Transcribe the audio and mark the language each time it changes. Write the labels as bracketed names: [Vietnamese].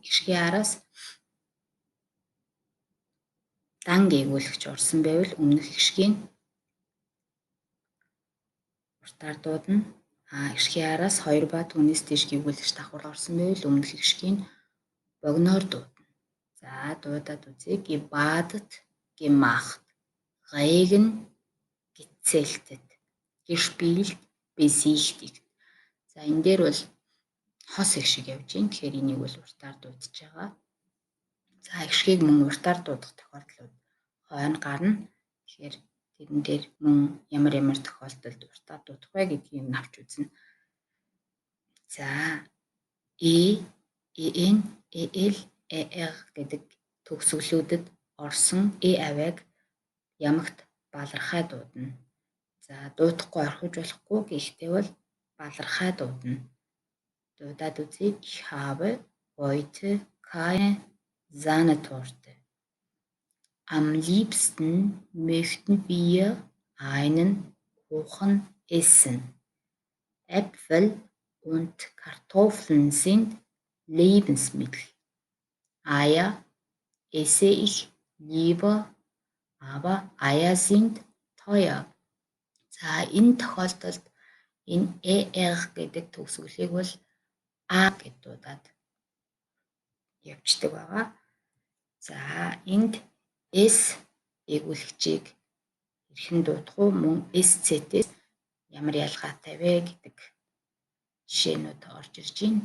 [Mongolian] Их шигийн араас дан гээгүүлэгч орсон байвал өмнөх их шигийн уртаар дуудана. Их шигийн араас 2 ба түүнээс дээш гээгүүлэгч давхар орсон байвал өмнөх их шигийн богиноор дуудана. За, дуудаад үзье. [German] Gebadet, gemacht, Regen, gezeltet, gespielt, besichtigt. [Mongolian] За, энэ дээр бол хос их шиг явж байна. Тэгэхээр энийг бол уртаар дуудаж байгаа. За, их шигийг мөн уртаар дуудах тохиолдлууд хойно гарна. Тэгэхээр тэрэн дээр мөн ямар тохиолдолд уртаар дуудах вэ гэдгийг авч үзнэ. За, E, EN, EL, ER гэдэг төгсгөлүүдэд орсон E авиаг ямагт балархай дуудана. За, дуудахгүй орхиж болохгүй, гэхдээ бол балархай дуудана. Дуудаад үзье. [German] Ich habe heute keine Sahnetorte. Am liebsten möchten wir einen Kuchen essen. Äpfel und Kartoffeln sind Lebensmittel. Eier esse ich lieber, aber Eier sind teuer. [Mongolian] За, энэ тохиолдолд энэ ER гэдэг төгсгөлийг бол А гэж дуудаад явждаг байгаа. За, энд S эгүүлэгчийг хэрхэн дуудах уу, мөн SZ-ээс ямар ялгаатай вэ гэдэг жишээнүүд орж ирж байна.